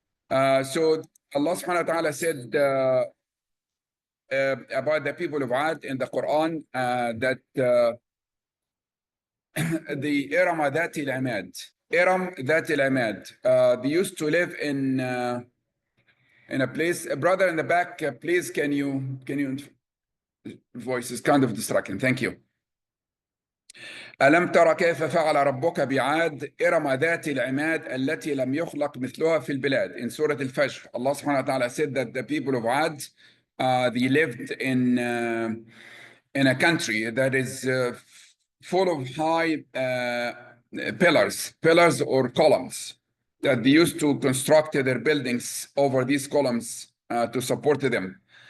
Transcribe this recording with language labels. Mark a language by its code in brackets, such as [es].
[en] So Allah subhanahu wa ta'ala said about the people of Ad in the Quran that the Iram Dhati al-Imad, Iram Dhati al-Imad, they used to live in a place. Brother in the back, please, can you voice is kind of distracting. Thank you. [ar] ألم تر كيف فعل ربك بعاد إرم ذات العماد التي لم يخلق مثلها في البلاد. [en] In Surah Al-Fajr, Allah subhanahu wa ta'ala said that the people of Ad, they lived in a country that is full of high pillars or columns, that they used to construct their buildings over these columns to support them.